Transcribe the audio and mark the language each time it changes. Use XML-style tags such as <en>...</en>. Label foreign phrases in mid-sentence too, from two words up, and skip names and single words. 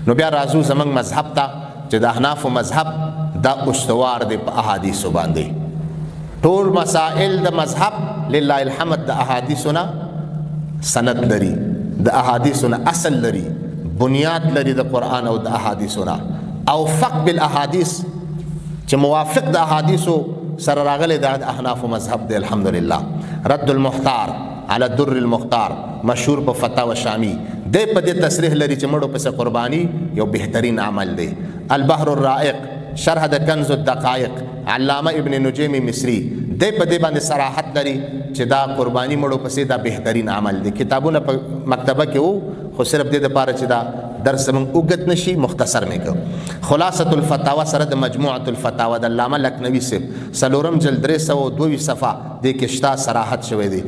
<ps>نو بیا راځو زمنګ مذهب ته چې د احناف مذهب دا استوار دی په احادیثو باندې، ټول مسائل د مذهب</ps> <ar>لله الحمد</ar> <ps>د احادیثونه سند لري، د احادیثونه اصل لري، بنیاد لري د قرآن او د احادیثونه، او فقه بالاحادیث چې موافق د احادیثو سره راغلي د احناف مذهب دی الحمدلله. رد المختار على الدر المختار مشهور په فتاوی شامی دی، په دې تصریح لري چې مړو پس قربانی یو بهترین عمل دی. البحر الرائق شرح د کنز الدقائق علامه ابن نجیم مصری دی په دې باندې صراحت لري چې دا قربانی مړو پسې دا بهترین عمل دی. کتابونه په مکتبه کې وو، خو صرف دې لپاره چې دا درس موږ اوږد نشي مختصر مې کو. خلاصه الفتاوا سره د مجموعه الفتاوا د علامه لکنوی صاحب 4 جلد 322 صفحه د کې شتا صراحت شوی دی.</ps>